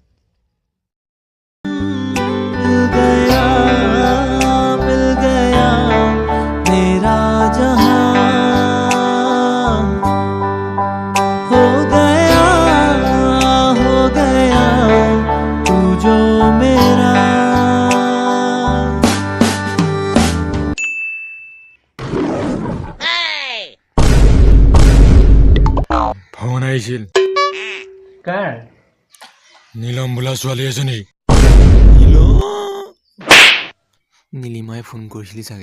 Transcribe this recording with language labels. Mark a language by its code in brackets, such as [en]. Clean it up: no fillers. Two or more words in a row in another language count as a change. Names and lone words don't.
[hi] मिल गया मेरा जहां हो गया तू जो मेरा [as] ফোন আহিছিল। কাৰ? নীলম বোলা ছোৱালী এজনী। নীলিমাই ফোন কৰিছিলি চাগে।